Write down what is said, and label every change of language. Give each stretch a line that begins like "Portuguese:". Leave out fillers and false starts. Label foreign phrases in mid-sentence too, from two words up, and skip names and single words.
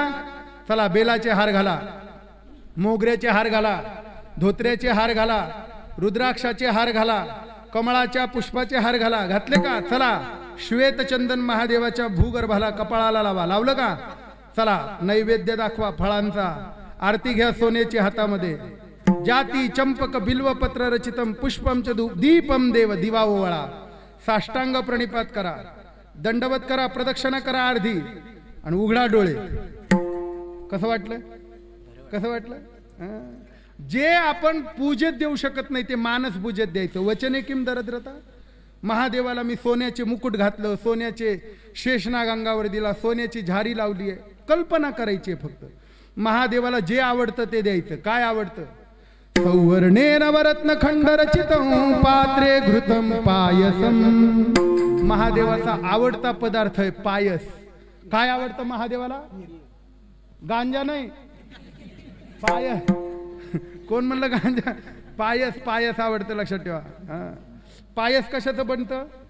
Marathi: चला बेलाचे हार घाला, मोगऱ्याचे हार घाला, धोत्र्याचे हार घाला, रुद्राक्षाचे हार घाला, कमळाच्या पुष्पाचे हार घाला. घातले का? चला श्वेत चंदन महादेवाच्या भूगर्भाला कपाळाला लावा. लावलं का? चला नैवेद्य दाखवा फळांचा. आरती घ्या सोन्याची हातामध्ये.
Sanskrit: जाती चंपक बिल्व पत्र रचितम पुष्पम च दीपम देव.
Marathi: दिवा ओवाळा. साष्टांग प्रणिपात करा. दंडवत करा. प्रदक्षिणा करा अर्धी. आणि उघडा डोळे. कसं वाटलं? कसं वाटलं? जे आपण पूजेत देऊ शकत नाही ते मानस पूजेत द्यायचं.
Sanskrit: वचने किम दरद्रता.
Marathi: महादेवाला मी सोन्याचे मुकुट घातलं, सोन्याचे शेषनाग अंगावर दिला, सोन्याची झारी लावली आहे. कल्पना करायची फक्त. महादेवाला जे आवडतं ते द्यायचं. काय आवडतं?
Sanskrit: सौवर्णे नवरत्न खंड रचितं पात्रे घृतं पायसम.
Marathi: महादेवाचा आवडता पदार्थ आहे पायस. काय आवडतं महादेवाला? गांजा नाही, पायस. कोण म्हणलं गांजा? पायस. पायस आवडतं. लक्षात ठेवा. पायस कशाचं बनतं?